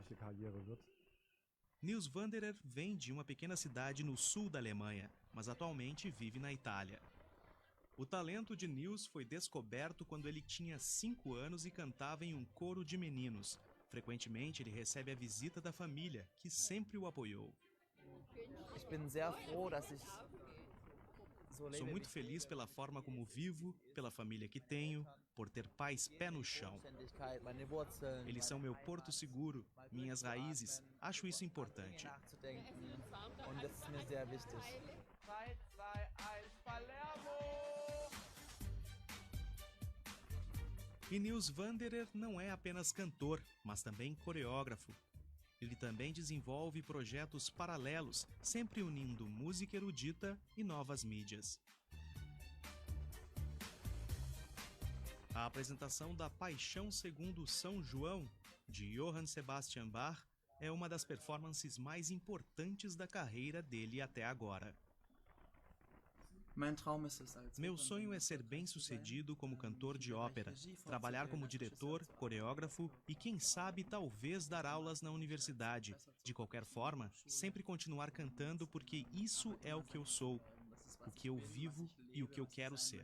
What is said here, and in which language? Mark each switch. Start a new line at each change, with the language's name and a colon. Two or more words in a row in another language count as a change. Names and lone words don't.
Portuguese: Nils Wanderer vem de uma pequena cidade no sul da Alemanha, mas atualmente vive na Itália. O talento de Nils foi descoberto quando ele tinha 5 anos e cantava em um coro de meninos. Frequentemente ele recebe a visita da família, que sempre o apoiou.
German: Ich bin sehr froh, dass ich so lebe,
Portuguese: Sou muito
German: wie ich
Portuguese: feliz
German: lebe.
Portuguese: pela forma como vivo, pela família que tenho, por ter pais pé no chão.
German: Selbstständigkeit, meine Wurzeln,
Portuguese: Eles são meu porto seguro, minhas raízes.
German: durchzuatmen,
Portuguese: Acho isso
German: Dinge
Portuguese: importante.
German: nachzudenken. Und das ist mir sehr wichtig. 3, 2, 1, Palermo!
Portuguese: E Nils Wanderer não é apenas cantor, mas também coreógrafo. Ele também desenvolve projetos paralelos, sempre unindo música erudita e novas mídias. A apresentação da Paixão segundo São João, de Johann Sebastian Bach, é uma das performances mais importantes da carreira dele até agora.
German: Mein Traum ist es, als
Portuguese: Meu sonho é ser bem-sucedido como cantor de ópera, trabalhar como diretor, coreógrafo e, quem sabe, talvez dar aulas na universidade. De qualquer forma, sempre continuar cantando porque isso é o que eu sou, o que eu vivo e o que eu quero ser.